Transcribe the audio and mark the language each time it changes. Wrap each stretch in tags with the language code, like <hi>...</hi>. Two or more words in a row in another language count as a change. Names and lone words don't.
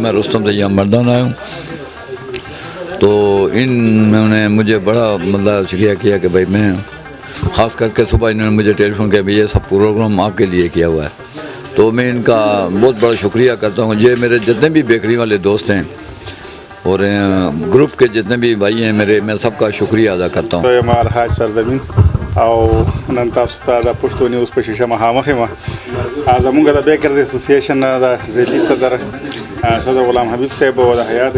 <ur>میں رستم سے یہاں مردان آیا ہوں تو انہوں نے مجھے بڑا مطلب شکریہ کیا کہ بھائی میں خاص کر کے صبح انہوں نے مجھے ٹیلی فون کیا یہ سب پروگرام آپ کے لیے کیا ہوا ہے تو میں ان کا بہت بڑا شکریہ کرتا ہوں. یہ میرے جتنے بھی بیکری والے دوست ہیں اور گروپ کے جتنے بھی بھائی ہیں میرے میں سب کا شکریہ ادا کرتا ہوں.</ur> <ps>ما الحاج سرزمین او نن تاسو ته د پښتو نیوز په شیشه مخامخ یم زمونږ د بیکرز اسوسییشن د ځایي صدر صدر غلام حبیب صاحب او د حیات</ps>